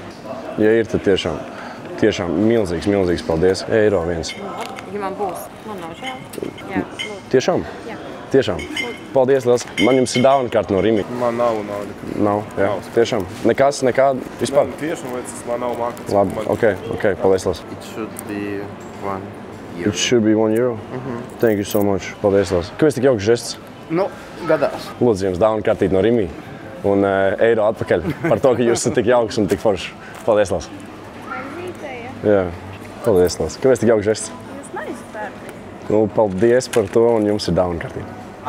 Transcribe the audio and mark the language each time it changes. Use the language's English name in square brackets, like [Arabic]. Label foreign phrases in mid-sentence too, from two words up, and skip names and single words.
[Latvian] Ja ir, tad tiešām milzīgs paldies. Eiro viens. Ja man būs, man nav žēl. Jā, lūdzu. Tiešām? Jā. Tiešām. Paldies, liels. Man jums ir dāvana karta no Rimi. Man nav nauda. Nav, jā. Tiešām. Nekas, nekāda vispār? Tieši, un man nav mākās. Labi, ok, paldies, liels. [English] It should be €1. It should be €1. Thank you so much. [Latvian] Paldies, liels. Kāpēc tik jauks žests? Nu, gadās. Lūdzu, jums dāvana kartīt no Rimi un eiro atpakaļ par to, ka jūs esat tik jauks un tik forši. Paldies, liels. Jā, paldies, liels. Kāpēc tik jauks žests? Nu, paldies par to, un jums ir dāvana kartība.